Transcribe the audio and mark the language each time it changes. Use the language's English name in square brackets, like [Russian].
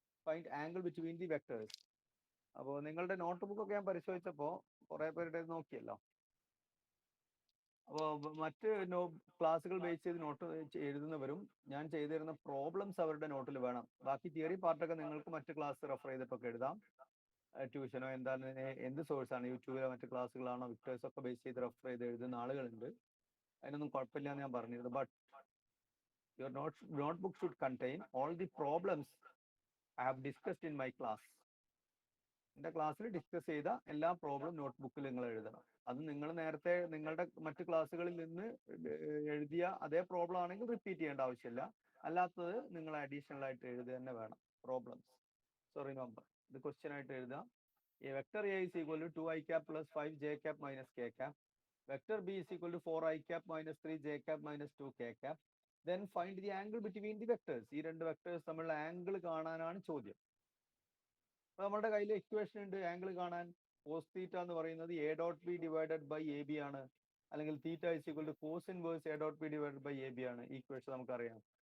[English] Find angle between the vectors. [Malayalam] അപ്പോൾ നിങ്ങളുടെ note book ഒക്കെ ഞാൻ പരിശോധിച്ചപ്പോൾ കുറെ പേരുടെ നോക്കിയല്ലോ. അപ്പോൾ മറ്റ് ക്ലാസ്സുകൾ ബേസ് ചെയ്ത് നോട്ട് എഴുതുന്നവരും ഞാൻ ചെയ്തിരുന്ന പ്രോബ്ലംസ് അവരുടെ നോട്ടിൽ വേണം. ബാക്കി തിയറി പാർട്ടൊക്കെ നിങ്ങൾക്ക് മറ്റ് ക്ലാസ് റെഫർ ചെയ്തിട്ടൊക്കെ എഴുതാം. ട്യൂഷനോ എന്താണ്, എന്ത് സോഴ്സാണ്, യൂട്യൂബിലോ മറ്റ് ക്ലാസ്സുകളാണോ, വിക്ടേഴ്സ് ഒക്കെ ബേസ് ചെയ്ത് റെഫർ ചെയ്ത് എഴുതുന്ന ആളുകളുണ്ട്. അതിനൊന്നും കുഴപ്പമില്ല എന്ന് ഞാൻ പറഞ്ഞിരുന്നു. [English] But your notebook should contain all the problems I have discussed in my class. [Malayalam] എൻ്റെ ക്ലാസ്സിൽ ഡിസ്കസ് ചെയ്ത എല്ലാ പ്രോബ്ലം നോട്ട്ബുക്കിൽ നിങ്ങൾ എഴുതണം. അത് നിങ്ങൾ നേരത്തെ നിങ്ങളുടെ മറ്റ് ക്ലാസ്സുകളിൽ നിന്ന് എഴുതിയ അതേ പ്രോബ്ലം ആണെങ്കിൽ റിപ്പീറ്റ് ചെയ്യേണ്ട ആവശ്യമില്ല. അല്ലാത്തത് നിങ്ങൾ അഡീഷണൽ ആയിട്ട് എഴുതുക തന്നെ വേണം പ്രോബ്ലംസ്. സോ റിമെമ്പർ, ഇത് ക്വസ്റ്റ്യൻ ആയിട്ട് എഴുതാം. [English] A vector A is equal to 2 i cap plus 5 j cap minus k cap. Vector B is equal to 4 i cap minus 3 j cap minus 2 k cap. Then find the angle between the vectors. [Malayalam] ഈ രണ്ട് vectors തമ്മിലുള്ള angle കാണാനാണ് ചോദ്യം. അപ്പൊ നമ്മുടെ കയ്യിൽ equation ഉണ്ട് angle കാണാൻ. കോസ് തീറ്റ എന്ന് പറയുന്നത് A dot B divided by A B ആണ്, അല്ലെങ്കിൽ [English] theta is equal to cos inverse A dot B divided by A B [Malayalam] ആണ്. ഈ ഇക്വേഷൻ നമുക്കറിയാം.